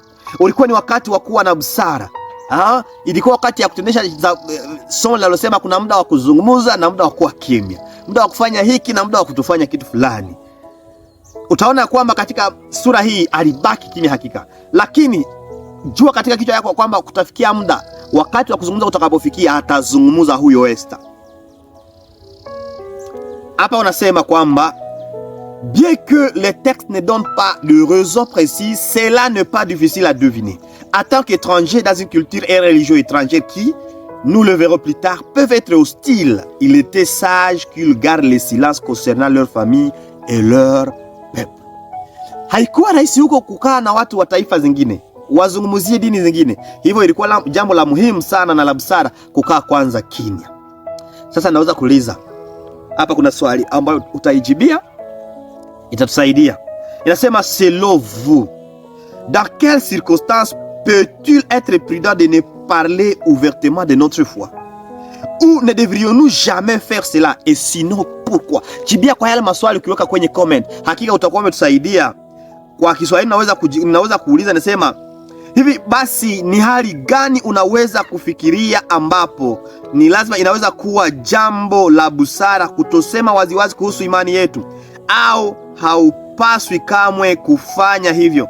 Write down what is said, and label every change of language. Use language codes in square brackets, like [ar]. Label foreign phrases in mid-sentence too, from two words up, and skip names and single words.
[sw] Ulikuwa ni wakati wa kuwa na busara. Ilikuwa wakati ya kutendesha somo linalosema kuna muda wa kuzungumuza na muda wa kuwa kimya, muda wa kufanya hiki na muda wa kutofanya kitu fulani. Utaona kwamba katika sura hii alibaki kimya hakika, lakini jua katika kichwa yako kwamba kutafikia muda, wakati wa kuzungumza utakapofikia, atazungumza huyo Esther. Hapa unasema kwamba [fr] bien que les textes ne donnent pas de raison précise, cela n'est pas difficile à deviner. En tant qu'étranger dans une culture et religion étrangère qui, nous le verrons plus tard, peuvent être hostiles, il était sage qu'ils gardent le silence concernant leur famille et leur peuple. [sw] haikuwa rahisi huko kukaa na watu wa taifa zingine wazungumzie dini zingine. Hivyo ilikuwa jambo la muhimu sana na la busara kukaa kwanza kimya. Sasa naweza kuuliza hapa, kuna swali ambayo utaijibia, itatusaidia. Inasema, [fr] selon vous, dans quelles circonstances peut-il être prudent de ne parler ouvertement de notre foi? Ou ne devrions-nous jamais faire cela? Et sinon pourquoi? [sw] Jibia kwa yale maswali ukiweka kwenye comment. Hakika utakuwa umetusaidia. Kwa Kiswahili naweza kuuliza, nasema hivi basi, ni hali gani unaweza kufikiria ambapo ni lazima inaweza kuwa jambo la busara kutosema waziwazi kuhusu imani yetu, au haupaswi kamwe kufanya hivyo?